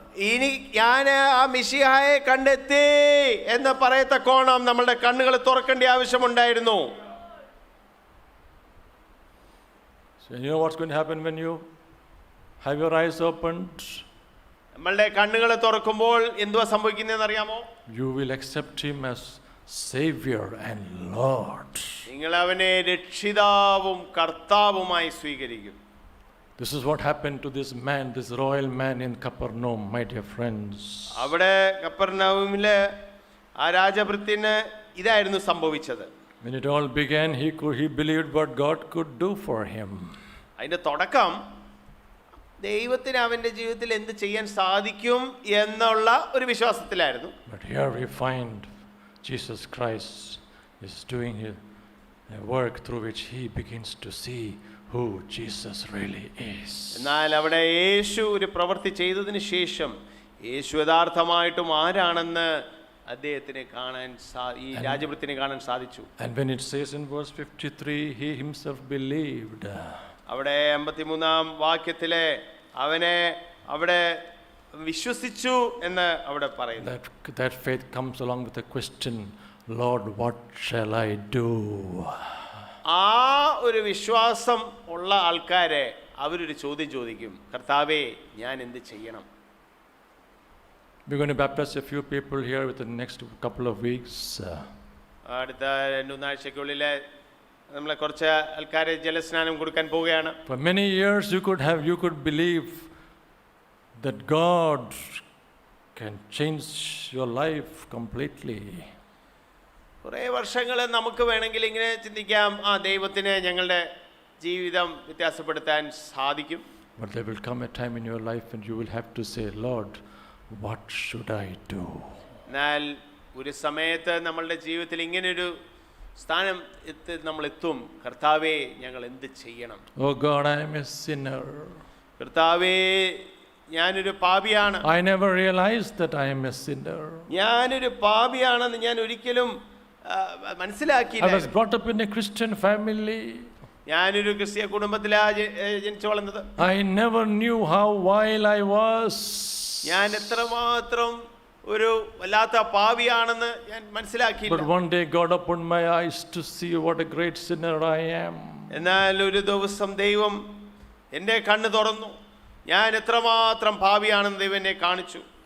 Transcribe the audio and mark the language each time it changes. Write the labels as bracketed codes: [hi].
[ml] ഇനി ഞാൻ ആ മിശിഹായെ കണ്ടെത്തി എന്ന് പറയത്തക്കോണം നമ്മളുടെ കണ്ണുകൾ തുറക്കേണ്ട ആവശ്യമുണ്ടായിരുന്നു. [en] So you know what's going to happen when you have your eyes opened? [ml] നമ്മളുടെ കണ്ണുകൾ തുറക്കുമ്പോൾ എന്തുവാ സംഭവിക്കുന്നതെന്ന് അറിയാമോ? [en] You will accept Him as Savior and Lord. [ml] നിങ്ങൾ അവനെ രക്ഷിതാവും കർത്താവുമായി സ്വീകരിക്കും. [en] This is what happened to this man, this royal man in Capernaum, my dear friends. [ml] അവിടെ കപ്പർനൗമിലെ ആ രാജഭൃത്യന് ഇതായിരുന്നു സംഭവിച്ചത്. [en] When it all began, he believed what God could do for him. [ml] അതിന്റെ തുടക്കം ദൈവത്തിന് അവന്റെ ജീവിതത്തിൽ എന്ത് ചെയ്യാൻ സാധിക്കും എന്നുള്ള ഒരു വിശ്വാസത്തിലായിരുന്നു. [en] But here we find Jesus Christ is doing a work through which he begins to see who Jesus really is. [ml] എന്നാൽ അവിടെ യേശു ഒരു പ്രവൃത്തി ചെയ്തതിന് ശേഷം യേശു യഥാർത്ഥമായിട്ടും ആരാണെന്ന് അദ്ദേഹത്തിന് കാണാൻ ഈ രാജഭൃത്യനെ കാണാൻ സാധിച്ചു. [en] And when it says in verse 53, he himself believed. [ml] അവിടെ 53-ാം വാക്യത്തിലെ അവനെ അവിടെ വിശ്വസിച്ചു എന്ന് അവിടെ പറയുന്നു. [en] That faith comes along with a question, Lord, what shall I do? [ml] ആ ഒരു വിശ്വാസം ഉള്ള ആൾക്കാരെ അവരൊരു ചോദ്യം ചോദിക്കും, കർത്താവേ ഞാൻ എന്ത് ചെയ്യണം? [en] We're going to baptize a few people here within the next couple of weeks. [ml] അടുത്ത 2-3 ആഴ്ചയ്ക്കുള്ളിൽ നമ്മളെ കുറച്ച് ആൾക്കാരെ ജലസ്നാനം കൊടുക്കാൻ പോവുകയാണ്. [en] For many years you could believe that God can change your life completely. [ml] കുറേ വർഷങ്ങൾ നമുക്ക് വേണമെങ്കിൽ ഇങ്ങനെ ചിന്തിക്കാം, ആ ദൈവത്തിന് ഞങ്ങളുടെ ജീവിതം വ്യത്യാസപ്പെടുത്താൻ സാധിക്കും. [en] But there will come a time in your life when you will have to say, Lord, what should I do? [ml] എന്നാൽ ഒരു സമയത്ത് നമ്മളുടെ ജീവിതത്തിൽ ഇങ്ങനൊരു സ്ഥാനം നമ്മൾ എത്തും, കർത്താവേ ഞങ്ങൾ എന്ത് ചെയ്യണം? [en] Oh God, I am a sinner. [ml] കർത്താവേ ഞാനൊരു പാപിയാണ്. [en] I never realized that I am a sinner. [ml] ഞാനൊരു പാപിയാണെന്ന് ഞാൻ ഒരിക്കലും [en] I [ml] മനസ്സിലാക്കിയില്ല. [en] was brought up in a Christian family. [ml] ഞാനൊരു ക്രിസ്തീയ കുടുംബത്തിലാണ് ജനിച്ചു വളർന്നത്. [en] I never knew how vile I was. [ml] ഞാൻ എത്രമാത്രം ഒരു വല്ലാത്ത പാപിയാണെന്ന് ഞാൻ മനസ്സിലാക്കിയില്ല. [en] But one day God opened my eyes to see what a great sinner I am. [ml] എന്നാൽ ഒരു ദിവസം ദൈവം എൻ്റെ കണ്ണ് തുറന്നു, ഞാൻ എത്രമാത്രം പാപിയാണെന്ന് ദൈവം എന്നെ കാണിച്ചു.